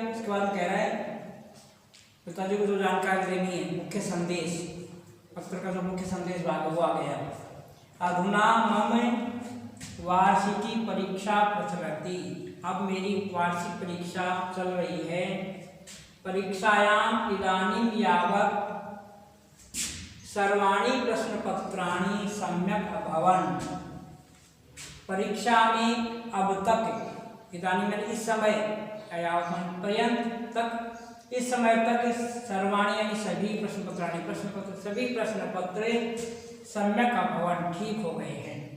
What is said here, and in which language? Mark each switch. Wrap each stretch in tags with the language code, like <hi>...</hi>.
<hi>उसके बाद कह रहा है पिताजी को जो जानकारी देनी है, मुख्य संदेश, पत्र का जो मुख्य संदेश भाग वो आ गया।</hi> <sa>अधुना मम वार्षिकी परीक्षा प्रचलति,</sa> <hi>अब मेरी वार्षिक परीक्षा चल रही है।</hi> <sa>परीक्षायाम इदानीं यावत् सर्वाणि प्रश्नपत्राणि सम्यक् अभवन्।</sa> <hi>परीक्षा में अब तक, इदानीं मैंने इस समय, पर्यंत तक, इस समय तक, सर्वाणि यानी सभी प्रश्नपत्राणि, प्रश्नपत्र सभी प्रश्नपत्र</hi> <sa>सम्यक् अभवन्</sa> <hi>ठीक हो गए हैं।</hi>